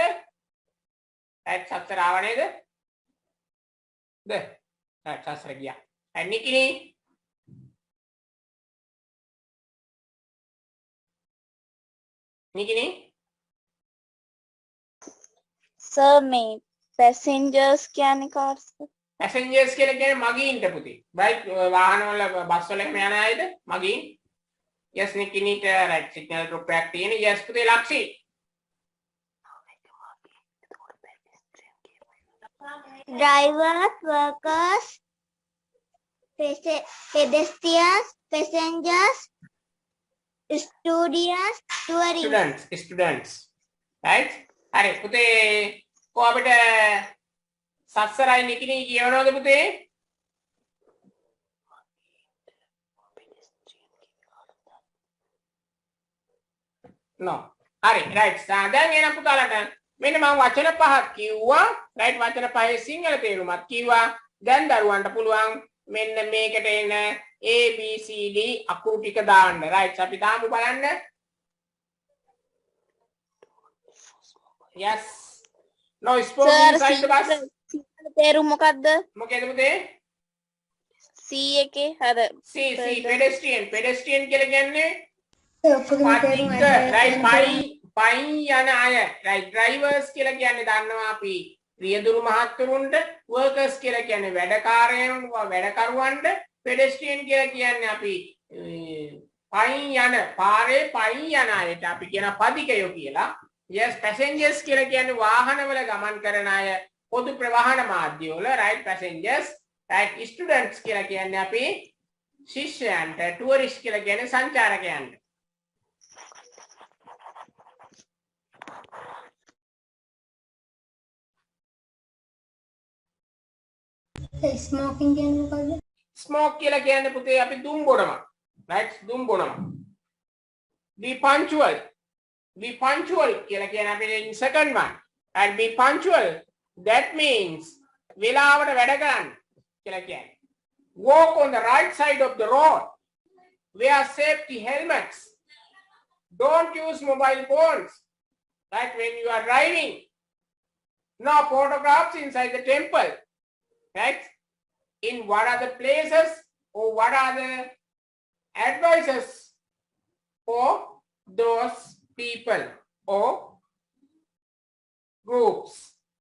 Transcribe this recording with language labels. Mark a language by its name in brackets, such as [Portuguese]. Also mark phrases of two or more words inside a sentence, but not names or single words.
[Sinhala] right සත්තර ආව නේද? right සත්තර ගියා. නිකිනි නිකිනි [English] Sir, may passengers [Sinhala] කියන්නේ කාටද? passengers කියලා කියන්නේ මගීන්ට පුතේ. right වාහනවල බස් වල යන අයද මගීන්. yes නිකිනිට [English] right signal drop [Sinhala] එකක් තියෙන. yes පුතේ ලක්ෂි. [English] Drivers, workers, pedestrians, passengers, students right [Sinhala] හරි පුතේ කො අපිට සස්සරයි නිකිනි කියවනවද පුතේ no හරි right දැන් එනම් පුතාලට මෙන්න මම වචන පහක් කිව්වා right වචන පහේ සිංහල තේරුමත් කිව්වා දැන් දරුවන්ට පුළුවන් මෙන්න මේකට එන A B C D අකුරු ටික දාන්න right අපි දාමු බලන්න [English] yes no spoke inside the bus [Sinhala] තේරුම මොකද්ද? මොකේද පුතේ C එකේ අර C pedestrian කියලා කියන්නේ ඔක්කොගේම තේරුම right පයින් යන අය [English] right drivers [Sinhala] කියලා කියන්නේ දන්නවා අපි රියදුරු මහත්තුරුන්ට workers කියලා කියන්නේ වැඩකරුවන්ට pedestrian කියලා කියන්නේ අපි පයින් යන පාරේ පයින් යන අයට අපි කියන පදිකයෝ කියලා [English] yes passengers [Sinhala] කියලා කියන්නේ වාහනවල ගමන් කරන අය පොදු ප්‍රවාහන මාධ්‍යවල [English] right passengers right students [Sinhala] කියලා කියන්නේ අපි ශිෂ්‍යයන්ට tourist කියලා කියන්නේ සංචාරකයන්ට smoking කියන්නේ මොකද්ද? smoke කියලා කියන්නේ පුතේ අපි දුම් බොනවා right දුම් බොනවා [English] be punctual [Sinhala] කියලා කියන්නේ අපි [English] second one and be punctual that means [Sinhala] වෙලාවට වැඩ කරන්න කියලා කියන්නේ [English] walk on the right side of the road wear safety helmets don't use mobile phones right when you are driving no photographs inside the temple right in what are the places or what are the advices for those people or groups